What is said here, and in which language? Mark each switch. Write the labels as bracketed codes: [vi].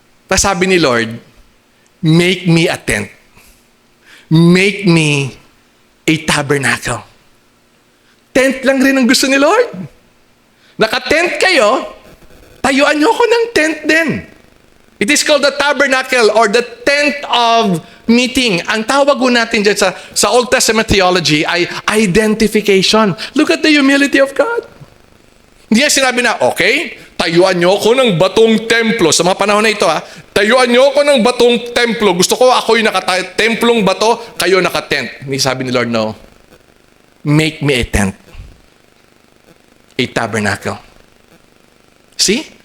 [tl] Tapos sabi ni Lord, [en] make me a tent. Make me a tabernacle. [tl] Tent lang rin ang gusto ni Lord. Naka-tent kayo, tayuan niyo ako ng tent din. [en] It is called the tabernacle or the tent of meeting. [tl] Ang tawag ko natin dyan sa Old Testament theology ay identification. [en] Look at the humility of God. [tl] Hindi niya sinabi na, okay, tayuan niyo ako ng batong templo. Sa mga panahon na ito, tayuan niyo ako ng batong templo. Gusto ko ako'y templong bato, kayo naka-tent. Hindi sabi ni Lord, [en] no. Make me a tent. A tabernacle. See?